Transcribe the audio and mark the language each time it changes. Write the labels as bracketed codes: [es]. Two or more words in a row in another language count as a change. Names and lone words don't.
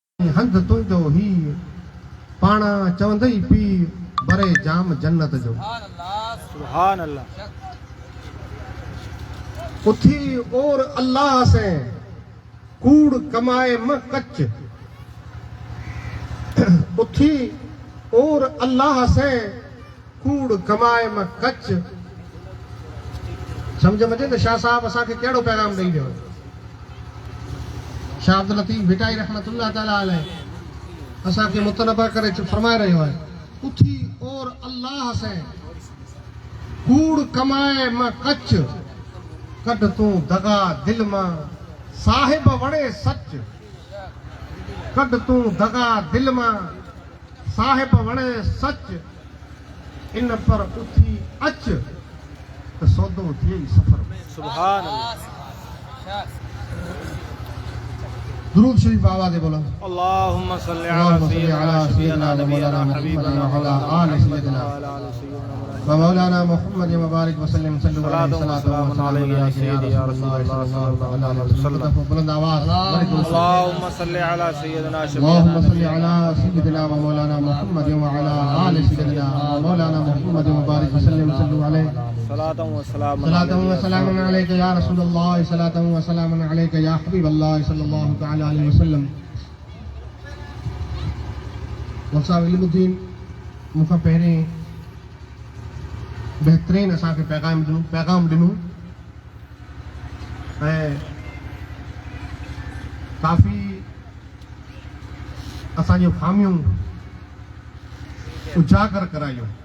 [sd] हंध तुंहिंजो ही पाण चवंदई पी बरे जाम जन्नत जो। [ar] سبحان الله. [sd] उथी और अल्लाह से कूड़ कमाए म कच। उथी और अल्लाह से कूड़ कमाए म कच। समझ में अचे त शाह साहब असांखे कहिड़ो पैगाम ॾेई वियो। शाह अब्दुल लतीफ़ भिटाई [ar] رحمة الله تعالى عليه [sd] असांखे मुतनबा करे फरमाए रहियो आहे, उथी और अल्लाह से कूड़ कमाए म कच। कढ तूं दगा दिल मां साहिब वणे सच। कढ तूं दगा दिल मां साहिब वणे सच। इन पर उथी अच त सौदो थिए सफर में। [ar] سبحان الله. [ur] درود شریف آواز بولو. [ar] اللهم صل على سيدنا نبينا حبيبنا و على آل سيدنا و مولانا محمد و بارك و سلم صلى الله عليه يا رسول الله [ur] بلند آواز. [ar] اللهم صل على سيدنا اللهم صل على سيدنا و مولانا محمد و على آل سيدنا مولانا محمد و بارك و سلم صلى الله عليه صلاة و سلام عليك يا رسول الله صلاة و سلام عليك يا حبيب الله صلى الله تعالى عليه وسلم. [sd] मौसा इल्मुद्दीन मूंखां पहिरें बेहतरीन असांखे पैगाम ॾिनो ऐं काफ़ी असांजूं ख़ामियूं उजागर करायूं।